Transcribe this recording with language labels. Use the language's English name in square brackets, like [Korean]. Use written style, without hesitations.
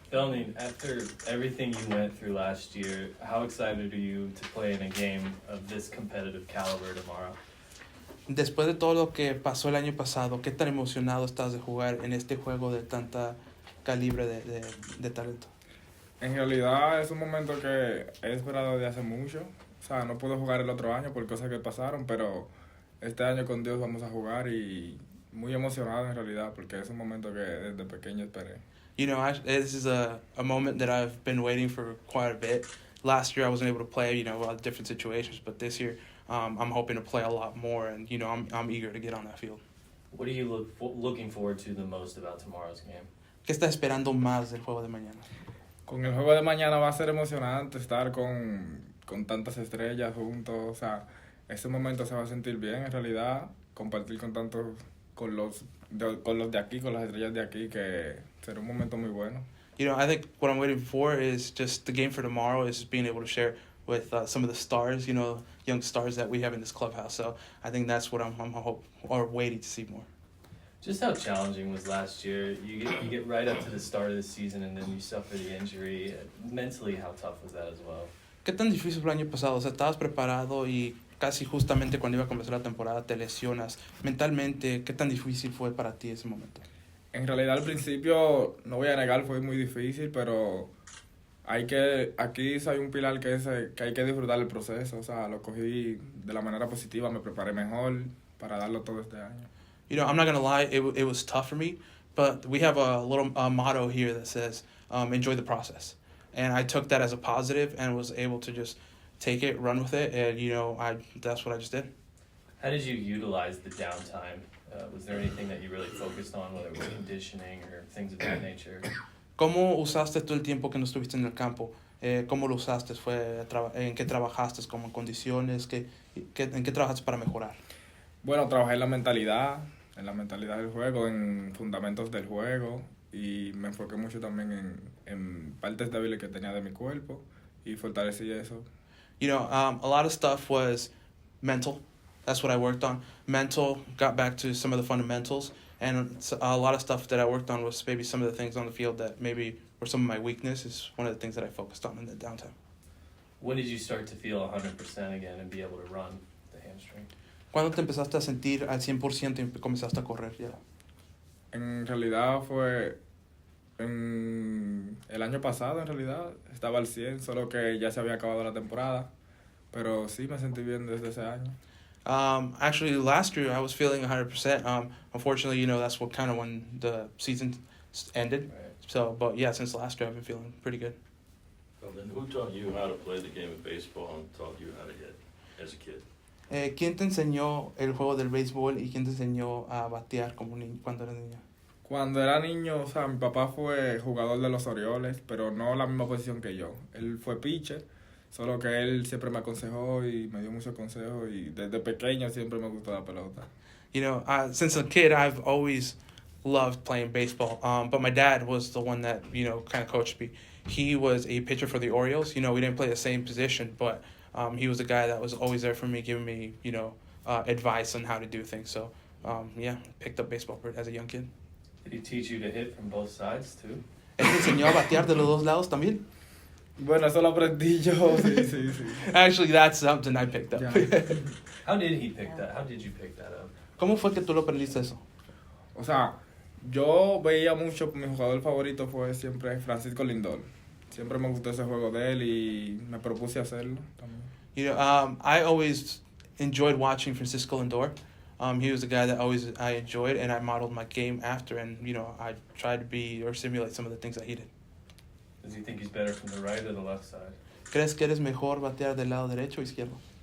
[English] Felnin, after everything you went through last year, how excited are you to play in a game of this competitive caliber tomorrow? [Spanish] Después de todo lo que pasó el año pasado, ¿qué tan emocionado estás de jugar en este juego de tanta calibre de talento? En realidad es un momento que he esperado desde hace mucho. O sea, no puedo jugar el otro año por cosas que pasaron, pero este año con Dios vamos a jugar y muy emocionado en realidad porque es un momento que desde pequeño esperé. [English] You know, this is a moment that I've been waiting for quite a bit. Last year I wasn't able to play, a lot of different situations, but this year I'm hoping to play a lot more, and I'm eager to get on that field. What are you looking forward to the most about tomorrow's game? [Spanish] ¿Qué estás esperando más del juego de mañana? Con el juego de mañana va a ser emocionante estar con tantas estrellas juntos. O sea, ese momento se va a sentir bien en realidad, compartir con los de aquí, con las estrellas de aquí, que será un momento muy bueno. [English] I think what I'm waiting for is just the game for tomorrow is being able to share with some of the stars, young stars that we have in this clubhouse. So I think that's what I'm waiting to see more. Just how challenging was last year? You get right up to the start of the season and then you suffer the injury. Mentally, how tough was that as well? [Spanish] ¿Qué tan difícil fue el año pasado? O sea, estabas preparado y casi justamente cuando iba a comenzar la temporada te lesionas. Mentalmente, ¿qué tan difícil fue para ti ese momento? En realidad al principio, no voy a negar, fue muy difícil, pero aquí hay un pilar que hay que disfrutar el proceso. O sea, lo cogí de la manera positiva, me preparé mejor para darlo todo este año. [English] I'm not going to lie, it was tough for me, but we have a little motto here that says, enjoy the process. And I took that as a positive and was able to just take it, run with it, and, that's what I just did. How did you utilize the downtime? Was there anything that you really focused on, whether it was conditioning or things of that nature? [Spanish] ¿Cómo usaste tú el tiempo que no estuviste en el campo? ¿Cómo lo usaste? ¿En qué trabajaste? ¿Como en condiciones? ¿En qué trabajaste para mejorar? Bueno, trabajé en la mentalidad del juego, en fundamentos del juego, y me enfoqué mucho también en partes débiles que tenía de mi cuerpo y fortalecí eso. [English] A lot of stuff was mental. That's what I worked on. Mental, got back to some of the fundamentals, and a lot of stuff that I worked on was maybe some of the things on the field that maybe were some of my weaknesses. One of the things that I focused on in the downtime. When did you start to feel 100% again and be able to run the hamstring? [Spanish] ¿Cuándo te empezaste a sentir al 100% y comenzaste a correr ya? En realidad fue en el año pasado, en realidad estaba al 100, solo que ya se había acabado la temporada, pero sí me sentí bien desde ese año. [English] Actually, last year I was feeling 100%. Unfortunately, that's what kind of when the season ended. Right. So, but yeah, since last year I've been feeling pretty good. Well, then who taught you how to play the game of baseball and taught you how to hit as a kid? [Spanish] ¿Quién te enseñó el juego del béisbol y quién te enseñó a batear cuando eras niño? Cuando era niño, o sea, mi papá fue jugador de los Orioles, pero no la misma posición que yo. Él fue pitcher, solo que él siempre me aconsejó y me dio muchos consejos y desde pequeño siempre me gustó la pelota. [English] Since a kid, I've always loved playing baseball. But my dad was the one that, kind of coached me. He was a pitcher for the Orioles. We didn't play the same position, but he was the guy that was always there for me, giving me, advice on how to do things. So, picked up baseball as a young kid. Did he teach you to hit from both sides too? [Spanish] ¿Él te enseñó a batear de los dos lados también? Bueno, eso lo aprendí yo, sí. [English] Actually, that's something I picked up. Yeah. How did he pick that? How did you pick that up? [Spanish] ¿Cómo fue que tú lo aprendiste eso? O sea, yo veía mucho, mi jugador favorito fue siempre Francisco Lindor. Siempre me gustó ese juego de él y me propuse hacerlo también. [English] I always enjoyed watching Francisco Lindor. He was the guy that I enjoyed, and I modeled my game after, and I tried to be or simulate some of the things that he did. Does he think he's better from the right or the left side? [Spanish] ¿Crees que eres mejor batear del lado derecho o izquierdo?